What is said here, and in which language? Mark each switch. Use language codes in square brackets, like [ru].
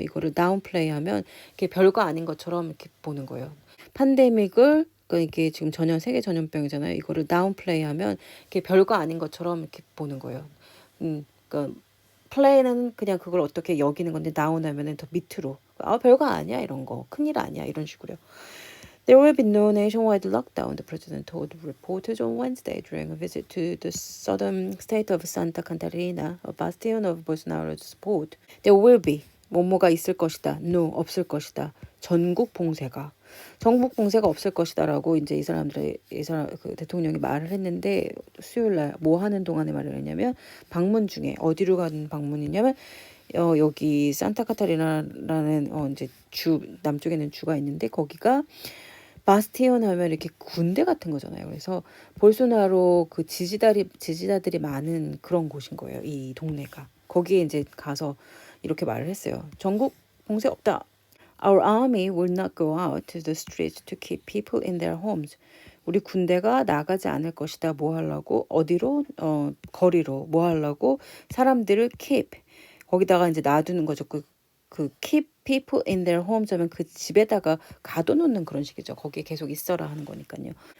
[ko] 이거를 downplay하면 이게 별거 아닌 것처럼 이렇게 보는 거예요. 팬데믹을 그러니까 이게 지금 세계 전염병이잖아요. 이거를 downplay하면 이게 별거 아닌 것처럼 이렇게 보는 거예요. 그러니까 플레이는 그냥 그걸 어떻게 여기는 건데 다운하면은 더 밑으로 별거 아니야 이런 거 큰일 아니야 이런 식으로요. [en] There will be no nationwide lockdown, the president told reporters on Wednesday during a visit to the southern state of Santa Catarina, a bastion of Bolsonaro's support. There will be [ko] 뭐뭐가 있을 것이다. No, 없을 것이다. 전국 봉쇄가 없을 것이다라고 이제 이 사람 그 대통령이 말을 했는데 수요일 날 뭐 하는 동안에 말을 했냐면 방문 중에 어디로 가는 방문이냐면 여기 산타카타리나라는 이제 주 남쪽에는 주가 있는데 거기가 바스티온 하면 이렇게 군대 같은 거잖아요. 그래서 볼소나로 그 지지자들이 많은 그런 곳인 거예요. 이 동네가. 거기에 이제 가서 이렇게 말을 했어요. 전국 봉쇄 없다. [en] Our army will not go out to the streets to keep people in their homes. [ko] 우리 군대가 나가지 않을 것이다. 뭐 하려고? 어디로? 거리로. 뭐 하려고? 사람들을 keep. 거기다가 이제 놔두는 거죠. 그 [en] keep people in their homes [ko] 하면 그 집에다가 가둬놓는 그런 식이죠. 거기에 계속 있어라 하는 거니까요.